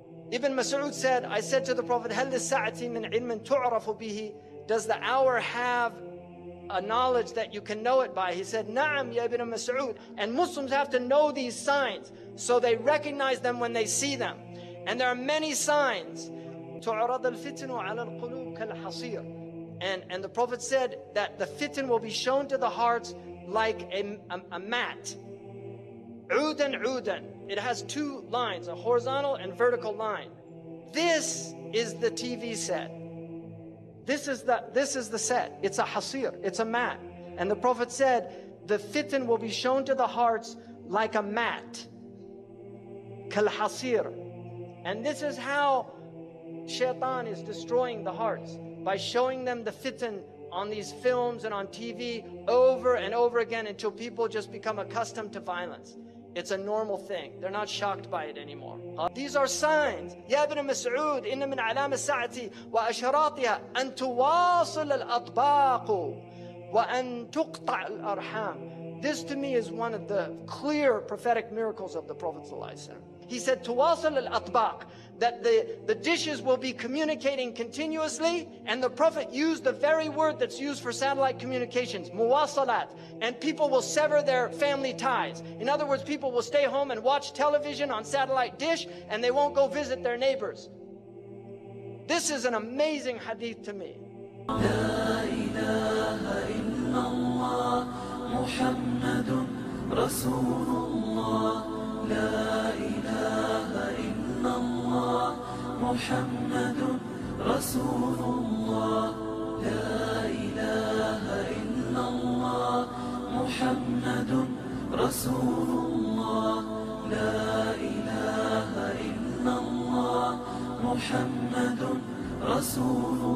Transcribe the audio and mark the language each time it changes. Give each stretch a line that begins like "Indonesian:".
English: Ibn Mas'ud said, I said to the Prophet,
Arabic: هل للساعة من علم تعرف به?
English: Does the hour have a knowledge that you can know it by? He said, Na'am, ya Ibn Mas'ud. And Muslims have to know these signs so they recognize them when they see them. And there are many signs.
Arabic: تعرض الفتن على القلوب كالحصير.
English: And the Prophet said that the fitan will be shown to the hearts like a mat.
Arabic: عودا عودا.
English: It has 2 lines, a horizontal and vertical line. This is the TV set. This is the set. It's a hasir. It's a mat. And the Prophet said, the fitan will be shown to the hearts like a mat. Kal hasir. And this is how shaitan is destroying the hearts, by showing them the fitan on these films and on TV over and over again until people just become accustomed to violence. It's a normal thing. They're not shocked by it anymore. These are signs.
Arabic: يا ابن مسعود إن من علام الساعة وأشراطها أن تواصل الأطباق وأن تقطع الأرحام.
English: This to me is one of the clear prophetic miracles of the Prophet ﷺ. He said,
Arabic: تواصل الأطباق,
English: that the dishes will be communicating continuously, and the Prophet used the very word that's used for satellite communications, muwasalat, and people will sever their family ties. In other words, people will stay home and watch television on satellite dish, and they won't go visit their neighbors. This is an amazing hadith to me.
Arabic: لا إله إلا الله محمد رسول الله لا إله إلا الله محمد رسول الله لا إله إلا الله محمد رسول الله لا إله إلا الله محمد رسول